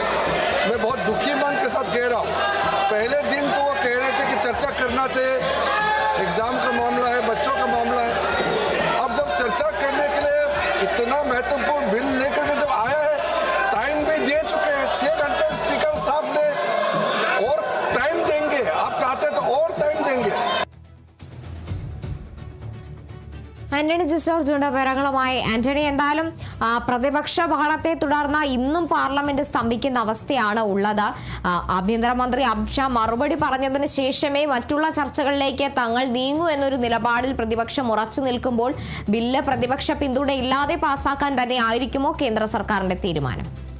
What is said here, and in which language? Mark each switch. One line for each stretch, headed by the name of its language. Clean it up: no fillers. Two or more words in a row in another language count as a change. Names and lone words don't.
Hindi: मैं बहुत दुखी मन के साथ कह रहा हूँ। पहले दिन तो वो कह रहे थे कि चर्चा करना चाहिए, एग्जाम का मामला है, बच्चों का मामला है। अब जब चर्चा करने के लिए इतना महत्वपूर्ण बिल लेकर के जब आया है, टाइम भी दे चुके हैं 6 घंटे स्पीकर साहब ने, और टाइम देंगे, आप चाहते तो और टाइम देंगे।
Malayalam: ആന്റണി ജോർജ് ഉണ്ട് വിവരങ്ങളുമായി. ആന്റണി, എന്തായാലും പ്രതിപക്ഷ ബഹളത്തെ തുടർന്ന് ഇന്നും പാർലമെന്റ് സ്തംഭിക്കുന്ന അവസ്ഥയാണ് ഉള്ളത്. ആഭ്യന്തരമന്ത്രി അമിത് ഷാ മറുപടി പറഞ്ഞതിന് ശേഷമേ മറ്റുള്ള ചർച്ചകളിലേക്ക് തങ്ങൾ നീങ്ങൂ എന്നൊരു നിലപാടിൽ പ്രതിപക്ഷം ഉറച്ചു നിൽക്കുമ്പോൾ ബില്ല് പ്രതിപക്ഷ പിന്തുണയില്ലാതെ പാസാക്കാൻ തന്നെ ആയിരിക്കുമോ കേന്ദ്ര സർക്കാരിന്റെ തീരുമാനം?